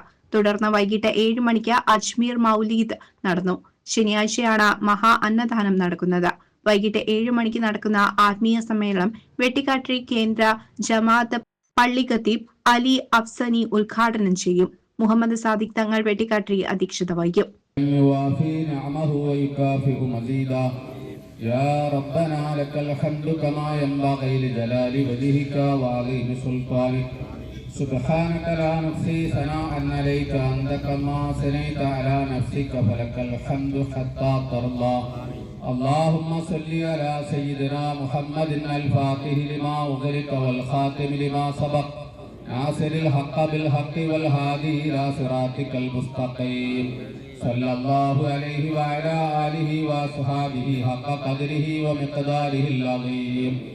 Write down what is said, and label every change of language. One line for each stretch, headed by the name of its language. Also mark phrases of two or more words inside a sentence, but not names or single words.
Malayalam: തുടർന്ന് വൈകിട്ട് 7 മണിക്ക് അജ്മീർ മൗലീദ് നടന്നു. ശനിയാഴ്ചയാണ് മഹാ അന്നദാനം നടക്കുന്നത്. വൈകിട്ട് 7 മണിക്ക് നടക്കുന്ന ആത്മീയ സമ്മേളനം വെട്ടിക്കാട്ടിരി കേന്ദ്ര ജമാഅത്ത് പള്ളി ഖത്തീബ് അലി അഫ്സനി ഉദ്ഘാടനം ചെയ്യും. മുഹമ്മദ് സാദിഖ് തങ്ങൾ വെട്ടിക്കാട്ടിരി അധ്യക്ഷത വഹിക്കും.
Arabic: يا ربنا لك الحمد كما ينبغي لجلال وجهك وعظيم سلطانك سبحانك لا نحصي ثناء عليك أنت كما ثنيت على نفسك فلك الحمد حتى ترضى اللهم صل على سيدنا محمد الفاتح لما أغلق والخاتم لما سبق ناصر الحق بالحق والهادي إلى صراطك المستقيم صلى الله عليه وعلى آله وصحابه حق قدره ومقداره العظيم